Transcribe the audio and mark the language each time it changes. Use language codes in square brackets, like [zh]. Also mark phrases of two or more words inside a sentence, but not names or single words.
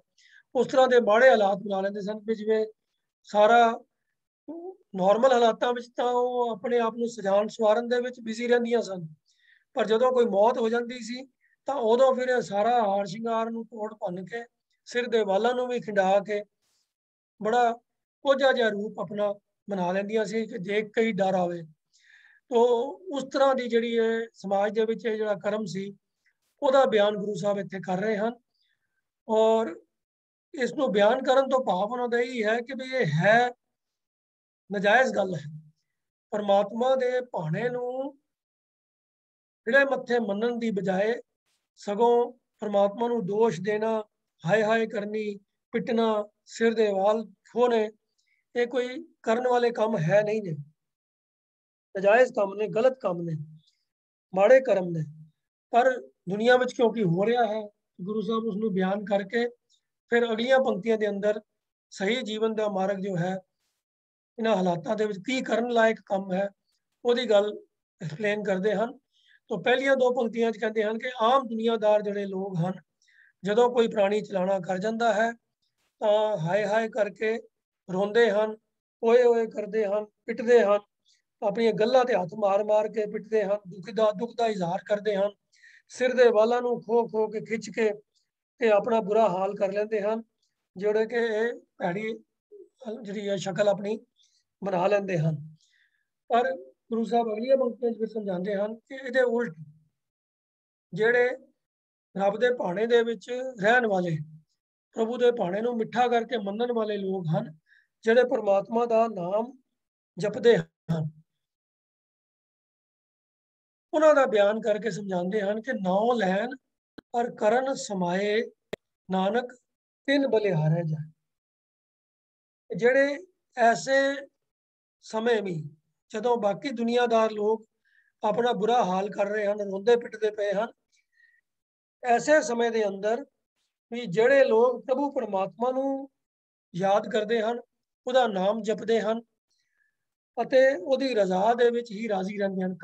[hi] उस तरह के [pa] ਮਾੜੇ ਹਾਲਾਤ ਬਣਾ ਲੈਂਦੇ ਸਨ ਭੀ ਜਿਵੇਂ ਸਾਰਾ ਨਾਰਮਲ ਹਾਲਾਤਾਂ ਵਿਚ ਤਾਂ ਓਹ ਆਪਣੇ ਆਪ ਨੂੰ ਸਜਾਉਣ ਸੰਵਾਰਨ ਦੇ ਵਿਚ ਬਿਜ਼ੀ ਰਹਿੰਦੀਆਂ ਸਨ, ਪਰ ਜਦੋਂ ਕੋਈ ਮੌਤ ਹੋ ਜਾਤੀ ਸੀ ਤਾਂ ਉਦੋਂ ਫਿਰ ਸਾਰਾ ਹਾਰ ਸ਼ਿੰਗਾਰ ਨੂੰ ਤੋੜ ਭੰਨ ਕੇ ਸਿਰ ਦੇ ਵਾਲਾਂ ਨੂੰ ਭੀ ਖਿੰਡਾ ਕੇ ਬੜਾ ਕੋਝਾ ਜਿਹਾ ਰੂਪ ਆਪਣਾ ਬਣਾ ਲੈਂਦੀਆਂ ਸੀ ਕਿ ਜੇ ਕਈ ਡਰ ਆਵੇ। [hi] तो उस तरह की [pa] ਜਿਹੜੀ ਹੈ ਸਮਾਜ ਦੇ ਵਿਚ ਜਿਹੜਾ ਕਰਮ ਸੀ ਉਹਦਾ ਬਿਆਨ ਗੁਰੂ ਸਾਹਿਬ ਇੱਥੇ ਕਰ ਰਹੇ ਹਨ। ਔਰ ਇਸ ਨੂੰ ਬਿਆਨ ਕਰਨ ਤੋਂ ਭਾਵ ਉਹਨਾਂ ਦਾ ਇਹ ਹੈ ਕਿ ਵੀ ਇਹ ਹੈ ਨਜਾਇਜ਼ ਗੱਲ ਹੈ। ਪਰਮਾਤਮਾ ਦੇ ਭਾਣੇ ਨੂੰ ਖਿੜੇ ਮੱਥੇ ਮੰਨਣ ਦੀ ਬਜਾਏ ਸਗੋਂ ਪਰਮਾਤਮਾ ਨੂੰ ਦੋਸ਼ ਦੇਣਾ, ਹਾਏ ਹਾਏ ਕਰਨੀ, ਪਿੱਟਣਾ, ਸਿਰ ਦੇ ਵਾਲ ਖੋਹਣੇ, ਇਹ ਕੋਈ ਕਰਨ ਵਾਲੇ ਕੰਮ ਹੈ ਨਹੀਂ ਨੇ। ਨਜਾਇਜ਼ ਕੰਮ ਨੇ, ਗਲਤ ਕੰਮ ਨੇ, ਮਾੜੇ ਕਰਮ ਨੇ। [hi] पर दुनिया में क्योंकि हो रहा है, गुरु साहब उसनों बयान करके फिर अगलियां पंक्तियां के अंदर सही जीवन का मार्ग जो है [pa] ਇਨ੍ਹਾਂ ਹਾਲਾਤਾਂ ਦੇ ਵਿਚ ਕੀ ਕਰਨ ਲਾਇਕ ਕੰਮ ਹੈ ਉਹਦੀ ਗੱਲ [hi] एक्सप्लेन करते हैं। तो पहलियां दो पंक्तियां च कहते हैं कि आम दुनियादार जिहड़े लोग हैं जदों कोई प्राणी चलाना कर जाता है तो हाय हाय करके रोंदे हैं, ओए ओए करते हैं, पिटते हैं, [pa] ਆਪਣੀ ਗੱਲਾਂ ਤੇ ਹੱਥ ਮਾਰ ਮਾਰ ਕੇ [hi] पिटते हैं, दुख का इजहार करते हैं, [pa] ਸਿਰ ਦੇ ਵਾਲਾਂ ਨੂੰ ਖੋ ਖੋ ਕੇ ਖਿੱਚ ਕੇ ਤੇ ਆਪਣਾ ਬੁਰਾ ਹਾਲ ਕਰ ਲੈਂਦੇ ਹੈਂ, ਜਿਹੜੇ ਕਿ ਭੈੜੀ ਜਿਹੜੀ ਹੈ ਸ਼ਕਲ ਆਪਣੀ ਬਣਾ ਲੈਂਦੇ ਹੈਂ। [hi] पर गुरु साहब अगलियां पंक्तियां फिर समझाते हैं कि [pa] ਇਹਦੇ ਉਲਟ ਜਿਹੜੇ ਰੱਬ ਦੇ ਭਾਣੇ ਦੇ ਵਿਚ ਰਹਿਣ ਵਾਲੇ, ਪ੍ਰਭੂ ਦੇ ਭਾਣੇ ਨੂੰ ਮਿੱਠਾ ਕਰਕੇ ਮੰਨਣ ਵਾਲੇ ਲੋਕ ਹੈਂ, ਜਿਹੜੇ ਪਰਮਾਤਮਾ ਦਾ ਨਾਮ ਜਪਦੇ ਹੈਂ, ਉਹਨਾਂ ਦਾ ਬਿਆਨ ਕਰਕੇ ਸਮਝਾਉਂਦੇ ਹਨ ਕਿ ਨਾਉ ਲੈਣ ਪਰ ਕਰਨ ਸਮਾਏ ਨਾਨਕ ਤਿੰਨ ਬਲਿਹਾਰੇ ਜਾਏ। ਜਿਹੜੇ ਐਸੇ ਸਮੇਂ ਵੀ ਜਦੋਂ ਬਾਕੀ ਦੁਨੀਆਦਾਰ ਲੋਕ ਆਪਣਾ ਬੁਰਾ ਹਾਲ ਕਰ ਰਹੇ ਹਨ, ਰੋਂਦੇ ਪਿੱਟਦੇ ਪਏ ਹਨ, ਐਸੇ ਸਮੇਂ ਦੇ ਅੰਦਰ ਵੀ ਜਿਹੜੇ ਲੋਕ ਪ੍ਰਭੂ ਪਰਮਾਤਮਾ ਨੂੰ ਯਾਦ ਕਰਦੇ ਹਨ, ਉਹਦਾ ਨਾਮ ਜਪਦੇ ਹਨ, ਅਤੇ ਉਹਦੀ ਰਜ਼ਾ ਦੇ ਵਿੱਚ ਹੀ ਰਾਜ਼ੀ ਰਹਿੰਦੇ ਹਨ।